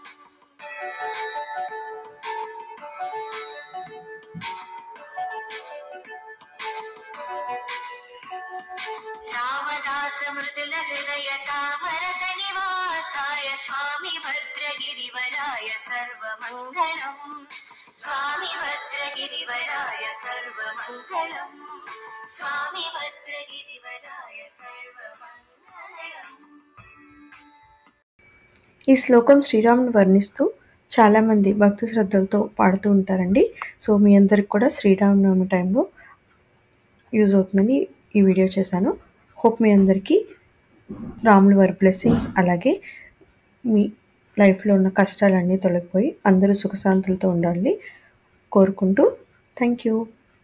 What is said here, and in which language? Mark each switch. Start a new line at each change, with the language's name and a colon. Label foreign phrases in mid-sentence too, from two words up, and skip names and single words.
Sanskrit: रामदासमृदुलहृदय तामरसनिवासाय स्वामी भद्रगिरिवराय सर्वमङ्गलम्। स्वामी भद्रगिरिवराय सर्वमङ्गलम्। स्वामी भद्रगिरिवराय सर्वमङ्गलम्।
Telugu: ఈ శ్లోకం శ్రీరాముని వర్ణిస్తూ చాలామంది భక్తి శ్రద్ధలతో పాడుతూ ఉంటారండి. సో మీ అందరికి కూడా శ్రీరామనవమి టైంలో యూజ్ అవుతుందని ఈ వీడియో చేశాను. హోప్ మీ అందరికీ రాముల వారి బ్లెస్సింగ్స్ అలాగే మీ లైఫ్లో ఉన్న కష్టాలన్నీ తొలగిపోయి అందరూ సుఖశాంతులతో ఉండాలని కోరుకుంటూ
English: thank you.